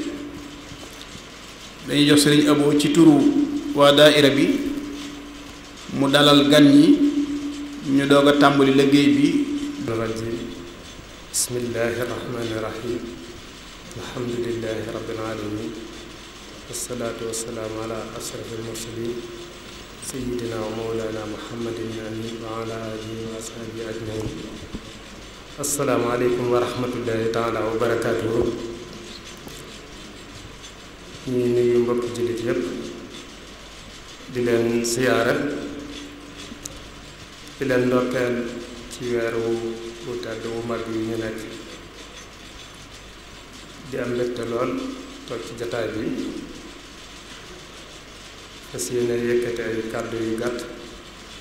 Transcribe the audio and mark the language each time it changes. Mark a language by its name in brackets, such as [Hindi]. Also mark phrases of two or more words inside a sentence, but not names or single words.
[Wolof] dañuy jox Sëriñ Abo ci turu waa daaira bi mu dalal gan ñi, ñu doog a tàmbali liggéey bi. [Arabic] الرجيم بسم الله الرحمن الرحيم الحمد لله رب العالمين والصلاة والسلام على أشرف المرسلين سيدنا ومولانا محمد الأمين وعلى آله وأصحابه أجمعين. السلام عليكم ورحمة الله تعالى وبركاته. [Wolof] ñuy nuyu mbokki jullit yépp di leen siyaara, di leen ndokkeel ci weer wu tedd wu mag yi ñu nekk, di am mbégte lool toog ci jataay bi fas yéene yëkkati ay kàddu yu gàtt